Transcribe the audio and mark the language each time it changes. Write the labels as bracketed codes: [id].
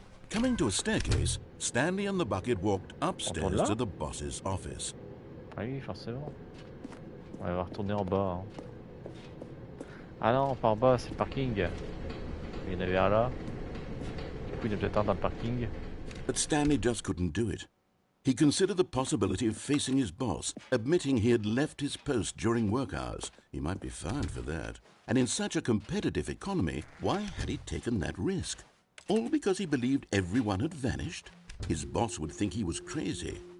[en] Coming to a staircase, Stanley and the bucket walked upstairs to the boss's office. [fr] Oui, forcément. On va retourner en bas. Hein. Ah non, par bas, c'est le parking. Il y en avait un là. Du coup, il y a peut-être un dans le parking. [en] But Stanley just couldn't do it. He considered the possibility of facing his boss, admitting he had left his post during work hours. He might be fined for that. And in such a competitive economy, why had he taken that risk? All because he believed everyone had vanished? His boss would think he was crazy.